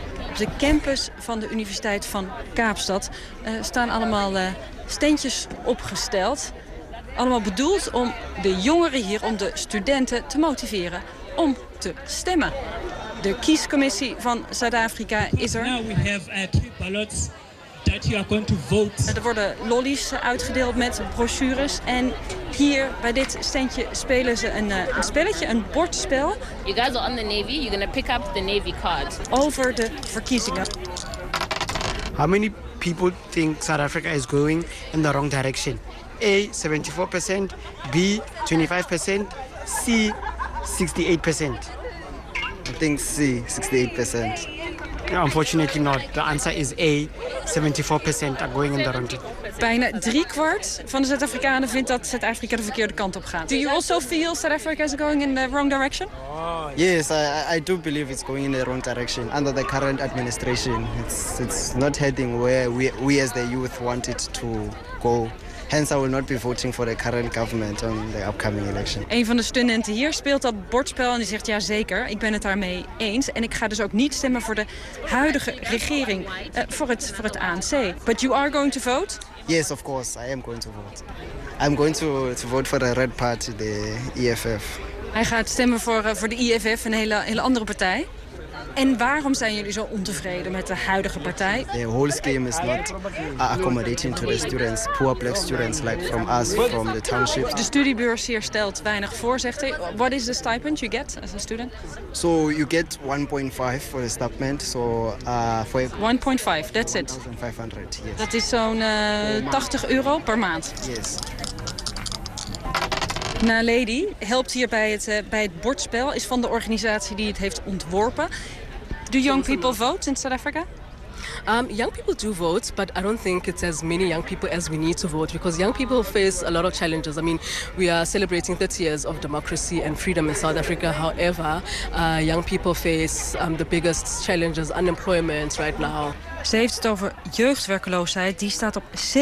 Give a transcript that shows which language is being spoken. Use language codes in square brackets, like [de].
[nl] Op de campus van de Universiteit van Kaapstad staan allemaal standjes opgesteld. Allemaal bedoeld om de jongeren hier, om de studenten te motiveren om te stemmen. De kiescommissie van Zuid-Afrika is er. [en] Now we have two ballots that you are going to vote. [nl] Er worden lollies uitgedeeld met brochures. En hier bij dit standje spelen ze een spelletje, een bordspel. [en] You guys are on the Navy, you're gonna pick up the Navy card. [nl] Over de verkiezingen. [en] How many people think South Africa is going in the wrong direction? A, 74%, B, 25%, C, 68%. I think C, 68%. Unfortunately not. The answer is A. 74% are going in the wrong direction. [nl] Bijna driekwart van de Zuid-Afrikanen vindt dat Zuid-Afrika de verkeerde kant op gaat. [en] Do you also feel South Africa is going in the wrong direction? Yes, I do believe it's going in the wrong direction under the current administration. It's not heading where we as the youth want it to go. Hence, I will not be voting for the current government on the upcoming election. [nl] Een van de studenten hier speelt dat bordspel en die zegt, ja zeker, ik ben het daarmee eens. En ik ga dus ook niet stemmen voor de huidige regering, voor het ANC. [en] But you are going to vote? Yes, of course, I am going to vote. I'm going to vote for the Red Party, the EFF. [nl] Hij gaat stemmen voor de EFF, een hele andere partij. En waarom zijn jullie zo ontevreden met de huidige partij? [en] The whole scheme is not accommodating to the students, poor black students like from us, from the township. [nl] De studiebeurs hier stelt weinig voor, zegt hij. [en] What is the stipend you get as a student? So you get 1.5 for the stipend. So for 1.5, that's it. 1.500, yes. [nl] Dat is zo'n €80 per maand. [en] Yes. [nl] Naledi helpt hier bij het bordspel, is van de organisatie die het heeft ontworpen. [en] Do young people vote in South Africa? Young people do vote, but I don't think it's as many young people as we need to vote, because young people face a lot of challenges. I mean, we are celebrating 30 years of democracy and freedom in South Africa. However, young people face the biggest challenges, unemployment right now. [nl] Ze heeft het over jeugdwerkeloosheid, die staat op 60%.